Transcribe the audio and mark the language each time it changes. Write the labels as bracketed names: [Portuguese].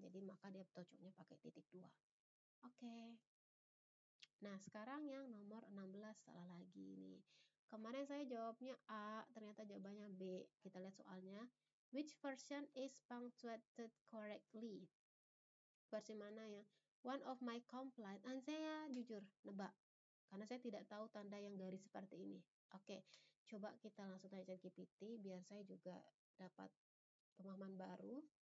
[Indonesian] Jadi maka dia cocoknya pakai titik 2. Oke. Nah, sekarang yang nomor 16 salah lagi nih. Kemarin saya jawabnya A, ternyata jawabannya B. Kita lihat soalnya. [English] Which version is punctuated correctly? [Indonesian] Versi mana ya? [English] One of my complaint. [Indonesian] Dan saya jujur nebak. Karena saya tidak tahu tanda yang garis seperti ini. Oke, coba kita langsung tanya ChatGPT biar saya juga dapat pemahaman baru.